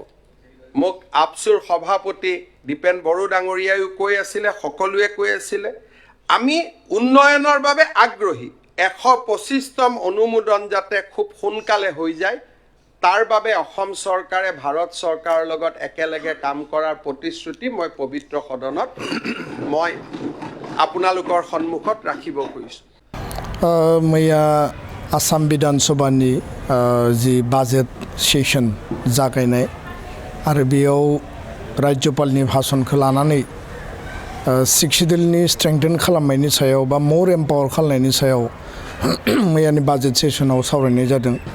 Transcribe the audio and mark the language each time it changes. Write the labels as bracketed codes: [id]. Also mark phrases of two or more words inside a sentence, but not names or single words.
[as] মোক আপচুৰ সভাপতি দীপেন বড়ো ডাঙৰীয়ায়ো কৈ আছিলে, সকলোৱে কৈ আছিলে, আমি উন্নয়নৰ বাবে আগ্ৰহী। 125তম অনুমোদন যাতে খুব সোনকালে হৈ যায় তাৰ বাবে অসম চৰকাৰে ভাৰত চৰকাৰৰ লগত একেলগে কাম কৰাৰ প্ৰতিশ্ৰুতি মই পবিত্ৰ সদনত মই আপোনালোকৰ সন্মুখত ৰাখিব খুজিছোঁ। [brx] मैया आसाम विधानसभानि जि [en] budget session [brx] जागायनाय आरो बेयाव राज्यपालनि भाषणखौ लानानै 6 शिडिउलनि स्ट्रेंथेन खालामनायनि सायाव बा [en] more empower [brx] खालामनायनि सायाव मैयानि बाजेट सेसनाव सावरायनाय जादों।